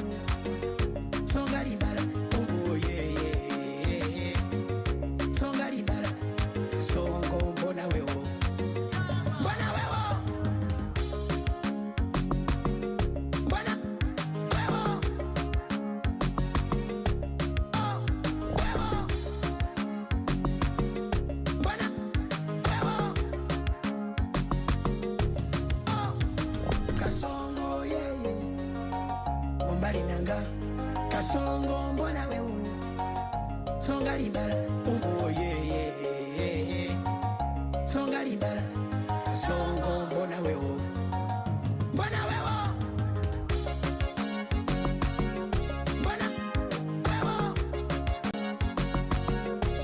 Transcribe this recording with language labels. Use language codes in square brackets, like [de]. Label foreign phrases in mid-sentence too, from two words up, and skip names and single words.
[ln] songa libala [en] oh yeah [ln] songa libala kasongo [sw] mbona wewe mbona wewe mbona wewe Kasongo yeah mombali nanga kasongo mbona wewe [ln] songa libala [en] oh yeah [ln] songa libala [sw] kasongo mbona wewe mbona wewe mbona wewe